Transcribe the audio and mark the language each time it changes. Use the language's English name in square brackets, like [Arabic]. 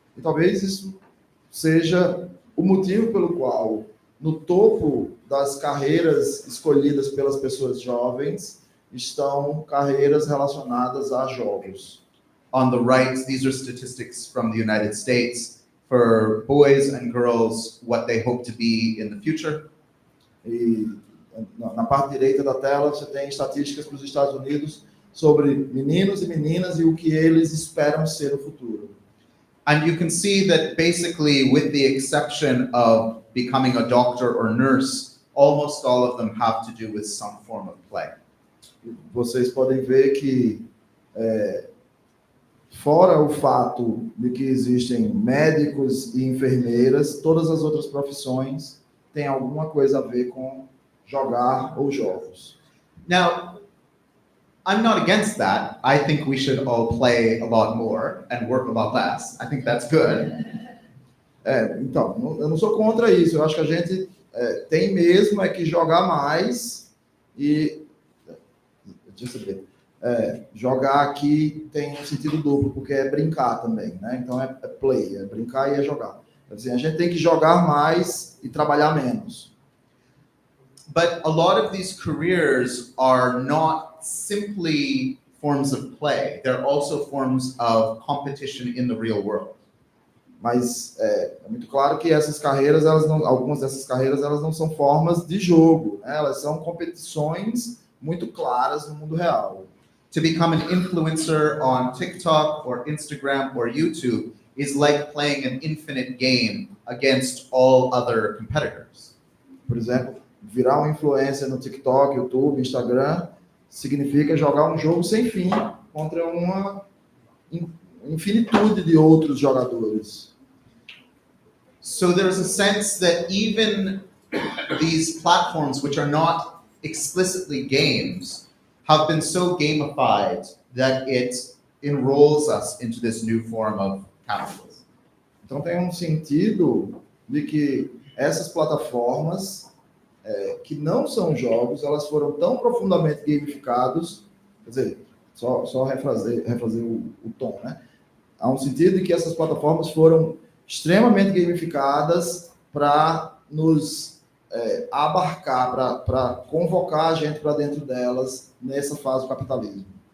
[Portuguese] E talvez isso seja o motivo pelo qual, no topo das carreiras escolhidas pelas pessoas jovens, estão carreiras relacionadas a jogos. [English] On the right, these are statistics from the United States for boys and girls, what they hope to be in the future. [Portuguese] E na parte direita da tela você tem estatísticas para os Estados Unidos sobre meninos e meninas e o que eles esperam ser no futuro. [English] And you can see that basically, with the exception of becoming a doctor or nurse, almost all of them have to do with some form of play. [Portuguese] Vocês podem ver que, fora o fato de que existem médicos e enfermeiras, todas as outras profissões têm alguma coisa a ver com jogar ou jogos. [English] Now, I'm not against that. I think we should all play a lot more and work a lot less. I think that's good. [Portuguese] Então, eu não sou contra isso. Eu acho que a gente tem mesmo que jogar mais e... Deixa eu ver. Jogar aqui tem um sentido duplo, porque é brincar também, né? Então é play, é brincar e é jogar. Assim, a gente tem que jogar mais e trabalhar menos. [English] But a lot of these careers are not simply forms of play. They're also forms of competition in the real world. [Portuguese] Mas é muito claro que essas carreiras, algumas dessas carreiras, elas não são formas de jogo, né? Elas são competições muito claras no mundo real. [English] To become an influencer on TikTok or Instagram or YouTube is like playing an infinite game against all other competitors. [Portuguese] Por exemplo, virar um influencer no TikTok, YouTube, Instagram, significa jogar um jogo sem fim contra uma infinitude de outros jogadores. [English] So there's a sense that even these platforms, which are not explicitly games, have been so gamified that it enrolls us into this new form of capitalism. [Portuguese] Então tem um sentido de que essas plataformas que não são jogos, elas foram tão profundamente gamificadas, quer dizer, só refazer o tom, né? Há um sentido de que essas plataformas foram extremamente gamificadas para nos abarcar, para convocar a gente para dentro delas nessa fase do capitalismo.